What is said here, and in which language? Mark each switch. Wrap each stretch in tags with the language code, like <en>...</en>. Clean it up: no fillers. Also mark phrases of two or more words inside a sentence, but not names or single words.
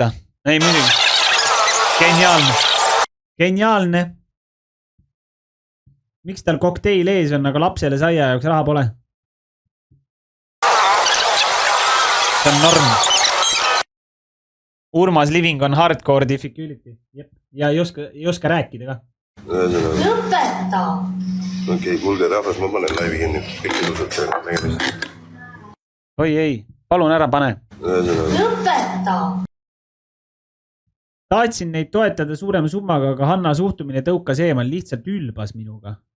<et>Ei muidugi. Geniaalne. Geniaalne. Miks tal kokteil ees on, aga lapsele saia jaoks raha pole? See on norm.</et> <en>Urmas Living on hardcore difficulty.</en> <et>Ja ei oska rääkida ka. Lõpeta! Okei, kuulge rahvas, ma panen laivi kinni. Kõik ilusad. Oi ei, palun ära pane. Lõpeta! Tahtsin neid toetada suurema summaga, aga Hanna suhtumine tõukas eemal, lihtsalt ülbas minuga.</et>